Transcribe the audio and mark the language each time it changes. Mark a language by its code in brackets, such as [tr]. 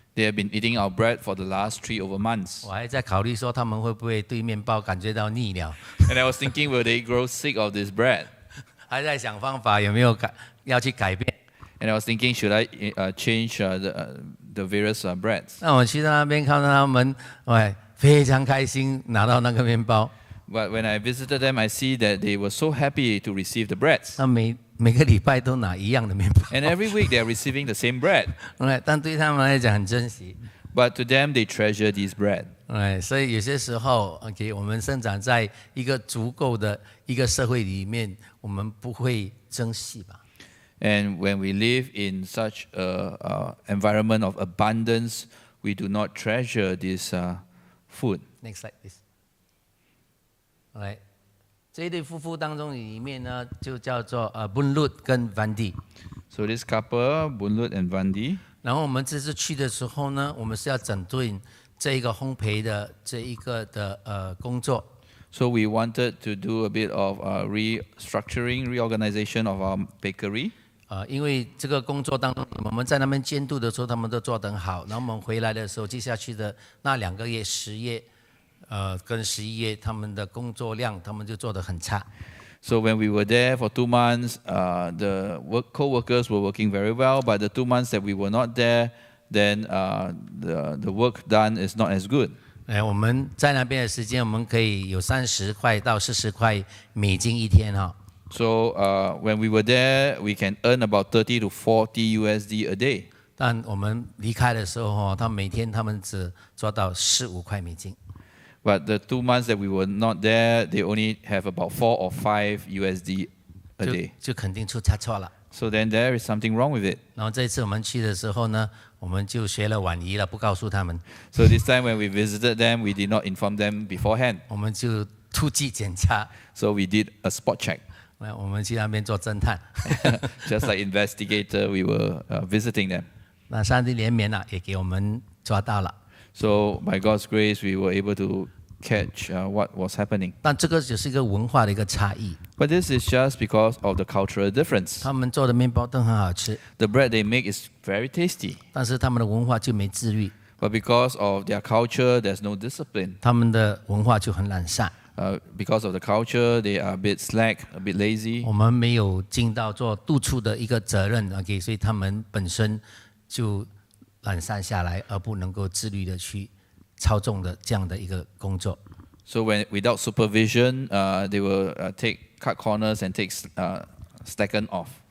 [en] They have been eating our bread for the last 3 over months. [zh] 我还在考虑说他们会不会对面包感觉到腻了。 [en] And I was thinking, will they grow sick of this bread? [zh] 还在想方法有没有要去改变。 [en] And I was thinking, should I change the various breads? [zh] 那我去到那边看到他们，非常开心拿到那个面包。 [en] But when I visited them, I see that they were so happy to receive the breads. [zh] 他每个礼拜都拿一样的面包。 [en] And every week they are receiving the same bread. [zh] 但对他们来讲很珍惜。 [en] But to them, they treasure this bread. [zh] 所以有些时候 ，OK， 我们生长在一个足够的一个社会里面，我们不会珍惜吧。 [en] And when we live in such an environment of abundance, we do not treasure this food. Next slide, please. [zh] 这一对夫妇当中里面呢，就叫做Bunlut 跟 Vandi。 [en] So this couple, Bunlut and Vandi. [zh] 然后我们这次去的时候呢，我们是要整顿这一个烘焙的这一个的工作。 [en] So we wanted to do a bit of restructuring, reorganization of our bakery. [zh] 因为这个工作当中，我们在那边监督的时候，他们都做得很好。然后我们回来的时候，接下去的那2个月，10月，跟11月，他们的工作量，他们就做得很差。 [en] So when we were there for 2 months, the co-workers were working very well. But the 2 months that we were not there, then the work done is not as good. [zh] 我们在那边的时间，我们可以有30块到40块美金一天哈。 [en] So when we were there, we can earn about 30 to 40 USD a day. [zh] 但我们离开的时候，他每天他们只做到4、5块美金。 [en] But the 2 months that we were not there, they only have about 4 or 5 USD a day. [zh] 就肯定出差错了。 [en] So then there is something wrong with it. [zh] 然后这一次我们去的时候呢，我们就学了晚仪了，不告诉他们。 [en] So this time when we visited them, we did not inform them beforehand. [zh] 我们就突击检查。 [en] So we did a spot check. [zh] 我们去那边做侦探。 [en] Just like investigator, we were visiting them. [zh] 那上帝怜悯了，也给我们抓到了。 [en] So by God's grace, we were able to catch what was happening. [zh] 但这个只是一个文化的一个差异。 [en] But this is just because of the cultural difference. [zh] 他们做的面包都很好吃。 [en] The bread they make is very tasty. [zh] 但是他们的文化就没自律。 [en] But because of their culture, there's no discipline. [zh] 他们的文化就很懒散。 [en] Because of the culture, they are a bit slack, a bit lazy. [zh] 我们没有尽到做督促的一个责任 ，OK， 所以他们本身就懒散下来，而不能够自律的去操纵的这样的一个工作。 [en] So when without supervision, they will cut corners and take slacken off.